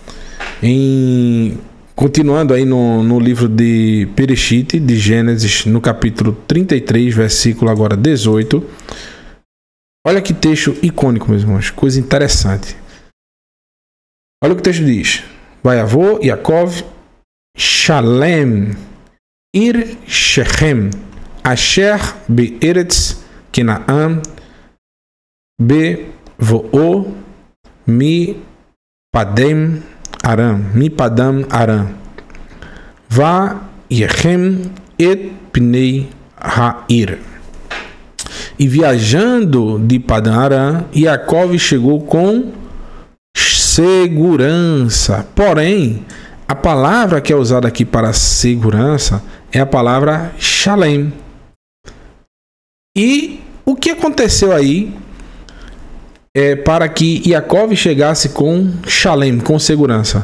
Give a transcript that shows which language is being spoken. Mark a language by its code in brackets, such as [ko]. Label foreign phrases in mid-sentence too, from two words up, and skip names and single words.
[pt] Continuando aí no livro de Bereshit, de Gênesis, no capítulo 33, versículo agora 18, Olha que texto icônico, meus irmãos. Coisa interessante. Olha o que o texto diz. [he] ויבא יעקב שלם עיר שכם אשר בארץ כנען בבאו מפדן ארם ויחן את פני העיר. [pt] E viajando de Padam Aram, Yaakov chegou com segurança. Porém, a palavra que é usada aqui para segurança é a palavra Shalem. E o que aconteceu aí para que Yaakov chegasse com Shalem, com segurança?